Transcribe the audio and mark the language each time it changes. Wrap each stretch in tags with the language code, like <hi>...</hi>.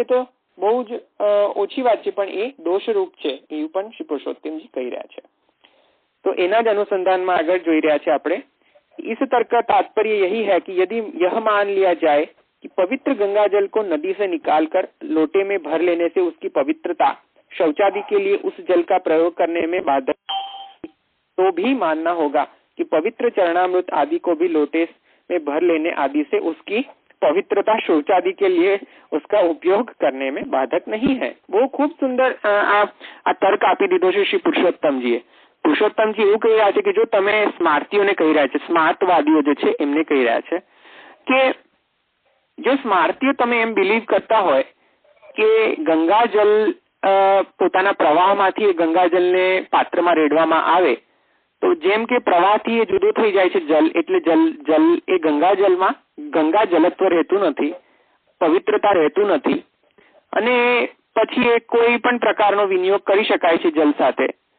<gu>એ તો બહુ જ ઓછી વાત છે, પણ એ દોષરૂપ છે એવું પણ શ્રી પુરુષોત્તમજી કહી રહ્યા છે. તો એના જ અનુસંધાનમાં આગળ જોઈ રહ્યા છે આપણે.</gu> <hi>इस तर्क का तात्पर्य यही है कि यदि यह मान लिया जाए कि पवित्र गंगा जल को नदी से निकालकर लोटे में भर लेने से उसकी पवित्रता शौचादि के लिए उस जल का प्रयोग करने में बाधक, तो भी मानना होगा कि पवित्र चरणामृत आदि को भी लोटे में भर लेने आदि से उसकी पवित्रता शौचादि के लिए उसका उपयोग करने में बाधक नहीं है. वो खूब सुंदर</hi> <gu>આ તર્ક આપી દીધો છે શ્રી પુરુષોત્તમજીએ. પુરુષોત્તમજી એવું કહી રહ્યા છે કે જો તમે સ્માર્તીઓને કહી રહ્યા છે, સ્માર્તવાદીઓ જે છે એમને કહી રહ્યા છે કે જો સ્માર્તીઓ તમે એમ બિલીવ કરતા હોય કે ગંગાજલ પોતાના પ્રવાહમાંથી ગંગાજલને પાત્રમાં રેડવામાં આવે તો જેમ કે પ્રવાહથી એ જુદું થઈ જાય છે જલ, એટલે જલ એ ગંગાજલમાં ગંગા જલત્વ રહેતું નથી, પવિત્રતા રહેતું નથી અને પછી એ કોઈ પણ પ્રકારનો વિનિયોગ કરી શકાય છે જલ સાથે.</gu>